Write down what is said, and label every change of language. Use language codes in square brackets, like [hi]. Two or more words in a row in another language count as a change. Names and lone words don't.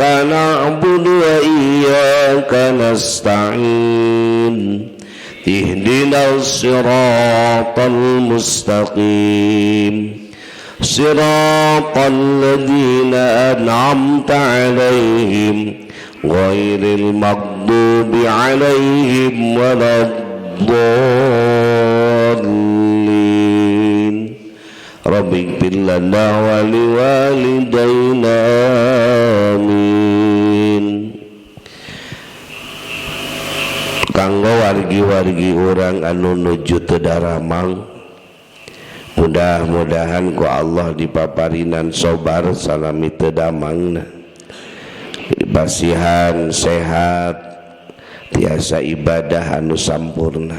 [ar] نعبد وإياك نستعين اهدنا الصراط المستقيم صراط الذين أنعمت عليهم غير المغضوب عليهم ولا الضالين. رب اغفر لنا ولوالدينا آمين. [su] Kanggo wargi-wargi orang anu nuju teu daramang, mudah-mudahan ku Allah dipaparinan sobar salami teu damangna, basihan sehat tiasa ibadah anu sampurna.